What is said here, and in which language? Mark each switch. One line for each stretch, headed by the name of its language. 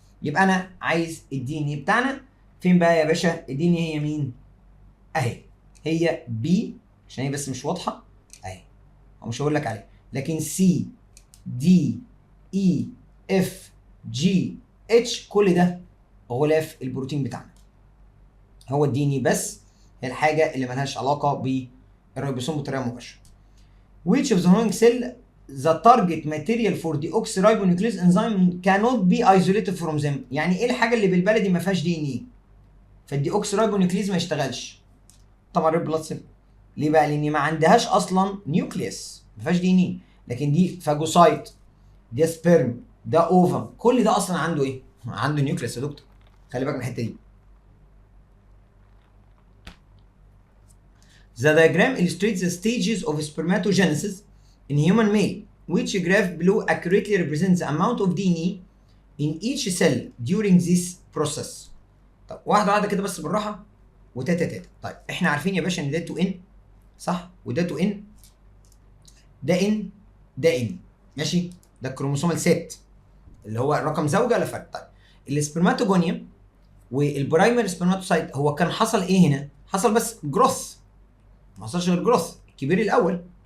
Arabic: يبقى انا عايز الدي ان ايه بتاعنا فين بقى يا باشا؟ الدي ان هي مين؟ اهي، هي بي عشان هي بس مش واضحه اهي، او مش هقول لك عليها، لكن سي دي اي اف جي اتش كل ده غلاف البروتين بتاعنا. هو الدي ان ايه بس هي الحاجه اللي ملهاش علاقه بالريبوسوم بطريقه مباشره.
English: Which of the following cell the target material for deoxyribonuclease enzyme cannot be isolated from them؟
Arabic: يعني ايه الحاجه اللي بالبلدي ما فيهاش دي ان ايه؟ فالديوكسيرايبونيوكليز ما يشتغلش. طبعا ريد بلاد سيل. ليه بقى؟ لان ما عندهاش اصلا نيوكليس، ما فيهاش دي ان ايه. لكن دي فاجوسايت، ده سبيرم، ده اوفم، كل ده اصلا عنده ايه؟ عنده نيوكليس يا دكتور. خلي بالك من الحته دي.
English: The diagram illustrates the stages of spermatogenesis in human male, which graph below accurately represents the amount of DNA in each cell during this process.
Arabic: طب واحدة واحدة كده بس بالراحة وتاتا تاتا. طيب احنا عارفين يا باشا ان ده 2 ان صح؟ وده 2 ان، ده ان، ده ان، ماشي؟ ده الكروموسومال سيت اللي هو رقم زوجة ولا فرد. طيب السبرماتوجونيوم والبرايمري سبرماتوسايت هو كان حصل ايه هنا؟ حصل بس جروث، ما حصلش غير جروث الكبير الاول.